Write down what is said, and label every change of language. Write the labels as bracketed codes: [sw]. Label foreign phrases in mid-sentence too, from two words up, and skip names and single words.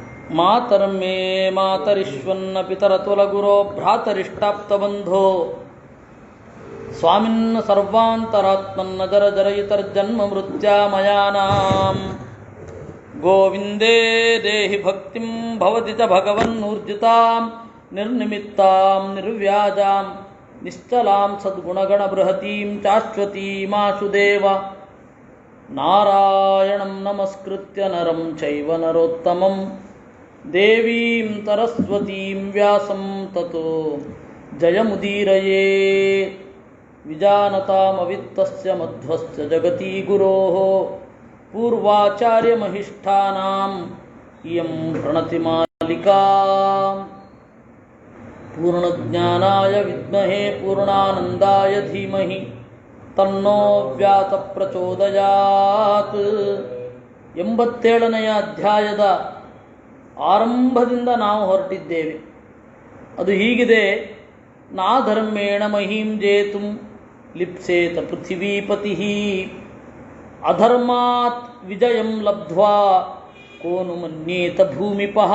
[sa] ಮಾತರ್ಮೇ ಮಾತರಿಶ್ವನ್ನ ಪಿತರತುಲಗುರೋ ಭ್ರಾತರಿಷ್ಟಾಪ್ತಬಂಧೋ ಸ್ವಾಮಿನ್ನ ಸರ್ವಾಂತರಾತ್ಮನ್ನ ಜರ ಜರಯಿತರ್ಜನ್ಮ ಮೃತ್ಯಾಮಯಾನಾಂ ಗೋವಿಂದೇ ದೇಹಿ ಭಕ್ತಿಂ ಭವತಿ ಚ ಭಗವನ್ನೂರ್ಜಿತಾಂ ನಿರ್ನಿಮಿತ್ತಾಂ ನಿರ್ವ್ಯಾಜಾಂ ನಿಶ್ಚಲಾಂ ಸದ್ಗುಣಗಣ ಬೃಹತೀಂ ಶಾಶ್ವತೀಮಾಶು ದೇವ ನಾರಾಯಣಂ ನಮಸ್ಕೃತ್ಯ ನರಂ ಚೈವ ನರೋತ್ತಮಂ ದೇವೀಂ ಸರಸ್ವತೀಂ ವ್ಯಾಸಂ ತತೋ ಜಯಮುದೀರಯೇ ವಿಜಾನತಾಮವಿತ್ತಸ್ಯ ಮಧ್ವಸ್ಯ ಜಗತಿ ಗುರೋಃ ಪೂರ್ವಾಚಾರ್ಯಮಹಿಷ್ಠಾನಾಂ ಇಯಂ ಪ್ರಣತಿಮಾಲಿಕಾ ಪೂರ್ಣಜ್ಞಾನಾಯ ವಿದ್ಮಹೇ ಪೂರ್ಣಾನಂದಾಯ ಧೀಮಹಿ ತನ್ನೋ ವ್ಯಾತ ಪ್ರಚೋದಯಾತ್. [kn] 87ನೆಯ ಅಧ್ಯಾಯದ ಆರಂಭದಿಂದ ನಾವು ಹೊರಟಿದ್ದೇವೆ. ಅದು ಹೀಗಿದೆ: [sa] ನಾ ಧರ್ಮೇಣ ಮಹೀಂ ಜೇತುಂ ಲಿಪ್ಸೇತ ಪೃಥಿವೀಪತಿ ಅಧರ್ಮಾತ್ ವಿಜಯಂ ಲಬ್ಧ್ವಾ ಕೋನು ಮನ್ಯೇತ ಭೂಮಿಪಃ.